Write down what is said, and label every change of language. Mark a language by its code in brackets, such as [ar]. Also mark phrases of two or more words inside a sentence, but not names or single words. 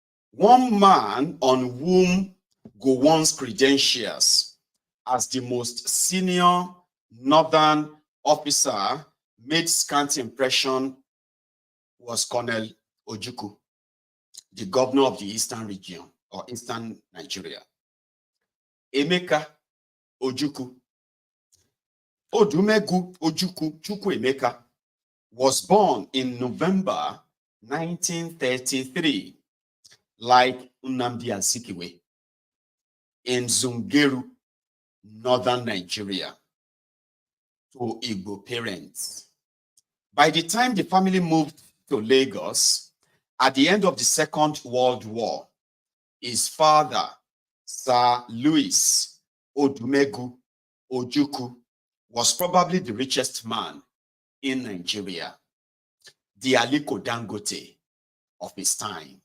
[en] One man on whom Gowon's credentials as the most senior northern officer made scant impression was Colonel Ojukwu, the governor of the Eastern region or Eastern Nigeria. Emeka Ojukwu, Odumegu Ojukwu Chukwuemeka, was born in November 1933, like Nnamdi Azikiwe, in Zungeru, northern Nigeria, to Igbo parents. By the time the family moved to Lagos, at the end of the Second World War, his father, Sir Louis Odumegu Ojukwu, was probably the richest man in Nigeria, the Aliko Dangote of his time.